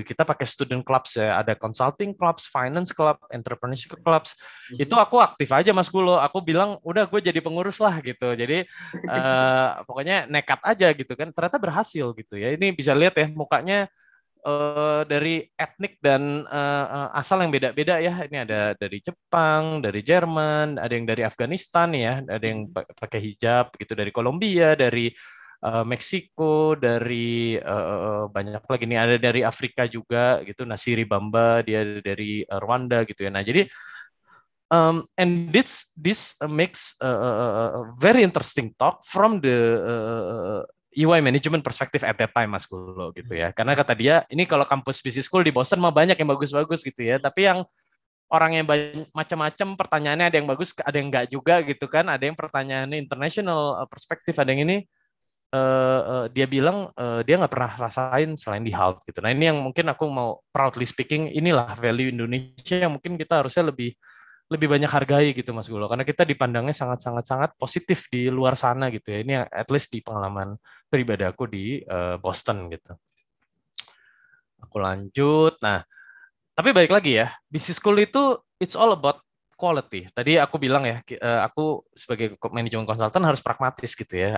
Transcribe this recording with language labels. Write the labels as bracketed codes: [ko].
[id] Kita pakai student clubs ya, ada consulting clubs, finance club, entrepreneurship clubs. Itu aku aktif aja Mas Gulo. Aku bilang udah gue jadi pengurus lah gitu. Jadi pokoknya nekat aja gitu kan. Ternyata berhasil gitu ya. Ini bisa lihat ya mukanya dari etnik dan asal yang beda-beda ya. Ini ada dari Jepang, dari Jerman, ada yang dari Afghanistan ya, ada yang pakai hijab gitu, dari Kolombia, dari Meksiko, dari banyak lagi nih, ada dari Afrika juga gitu, Nasiri Bamba dia dari Rwanda gitu ya. Nah jadi [en] and this makes a very interesting talk from the EY management perspective at that time Mas Gulo [id] gitu ya. Karena kata dia ini kalau kampus business school di Boston mah banyak yang bagus-bagus gitu ya, tapi yang orang yang banyak macam-macam pertanyaannya, ada yang bagus, ada yang enggak juga gitu kan, ada yang pertanyaannya international perspektif, ada yang ini dia bilang dia nggak pernah rasain selain di HALT gitu. Nah ini yang mungkin aku mau [en] proudly speaking, [id] inilah value Indonesia yang mungkin kita harusnya lebih banyak hargai gitu Mas Gulo, karena kita dipandangnya sangat positif di luar sana gitu ya. Ini at least di pengalaman pribadi aku di Boston gitu. Aku lanjut. Nah, tapi balik lagi ya, business school itu [en] it's all about quality. [id] Tadi aku bilang ya, aku sebagai manajemen konsultan harus pragmatis gitu ya.